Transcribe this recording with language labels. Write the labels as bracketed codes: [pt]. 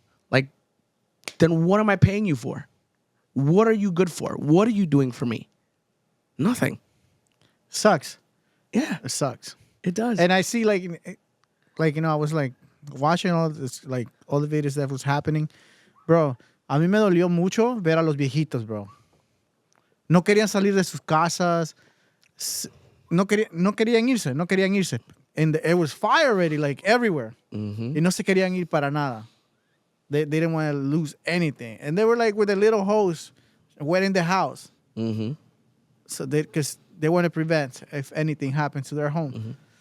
[en] Like, then what am I paying you for? What are you good for? What are you doing for me? Nothing. Sucks. Yeah, It sucks. it does. And I see I was like watching all this, like all the videos that was happening. [es] Bro, a mí me dolió mucho ver a los viejitos, bro. No querían salir de sus casas. No querían irse. [en] And it was fire already, like everywhere. [es] Y no se querían ir para nada. [en] They didn't want to lose anything. And they were like with a little hose wetting the house. So because they want to prevent if anything happens to their home.